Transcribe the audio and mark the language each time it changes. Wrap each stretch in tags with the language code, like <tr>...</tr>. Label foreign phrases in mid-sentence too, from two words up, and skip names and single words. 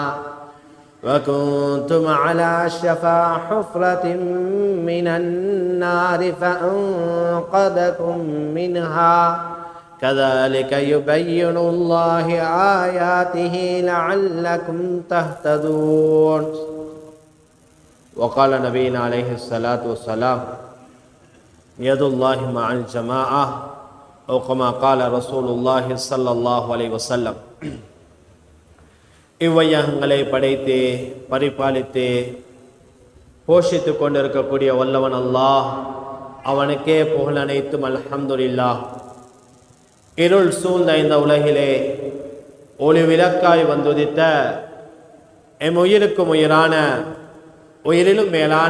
<ar>وكنتم على شفا حفرة من النار فأنقذكم منها كذلك يبين الله آياته لعلكم تهتدون. وقال نبينا عليه الصلاة والسلام يد الله مع الجماعة أو كما قال رسول الله صلى الله عليه وسلم.</ar> <ta>இவ்வையகங்களை படைத்து பரிபாலித்து போஷித்து கொண்டிருக்கக்கூடிய வல்லவன் அல்லாஹ், அவனுக்கே புகழ் அனைத்தும். அல்ஹம்துலில்லாஹ். இருள் சூழ்ந்த இந்த உலகிலே ஒளி விளக்காய் வந்துதித்த எம் உயிருக்கும் உயிரான உயிரிலும் மேலான</ta>